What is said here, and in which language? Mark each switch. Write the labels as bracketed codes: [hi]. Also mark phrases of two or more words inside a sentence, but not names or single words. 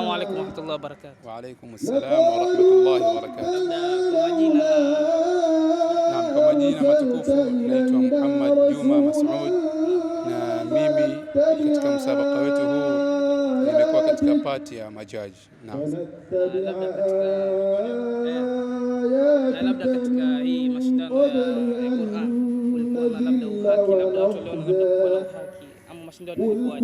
[ar] السلام عليكم ورحمة الله وبركاته. وعليكم السلام ورحمة الله وبركاته. [sw] Naam, kwa majina matukufu naitwa Muhammad Juma Mas'ud, na mimi katika msabaka wetu huu nimekuwa katika pati ya majaji. Naam. Labda katika hii mashindano ya Qur'an kulikuwa na labda uhaki, labda watu waliona labda kulikuwa na uhaki ama mashindano yalikuwaje?